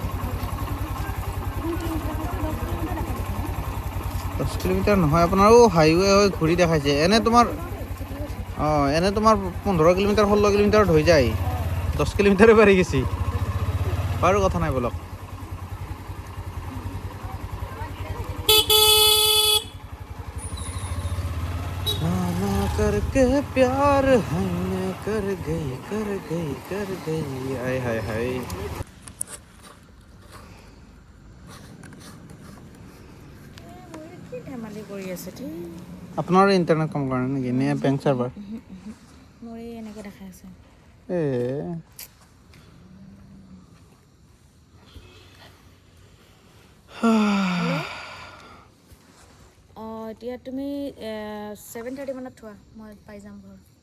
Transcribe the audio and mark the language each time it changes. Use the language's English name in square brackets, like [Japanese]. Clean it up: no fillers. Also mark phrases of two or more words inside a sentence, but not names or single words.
[Assamese] 10 কিলোমিটাৰ নহয় আপোনাৰ, হাইৱে হৈ ঘূৰি দেখাইছে। এনে তোমাৰ এনে তোমাৰ 15 কিলোমিটাৰ 16 কিলোমিটাৰত হৈ যায়, 10 কিলোমিটাৰে বাঢ়ি গেছি। বাৰু কথা নাই বলক। [Hindi] करके प्यार हमने कर गई आय हाय हाय। [Assamese] কি ধেমালি কৰি আছে ঠিক আপোনাৰ ইণ্টাৰনেট কাম কৰে নেকি নে [English] bank server? [Assamese] মোৰ এনেকৈ দেখাই আছে। এতিয়া তুমি 7:30 মানত থোৱা, মই পাই যাম ঘৰ।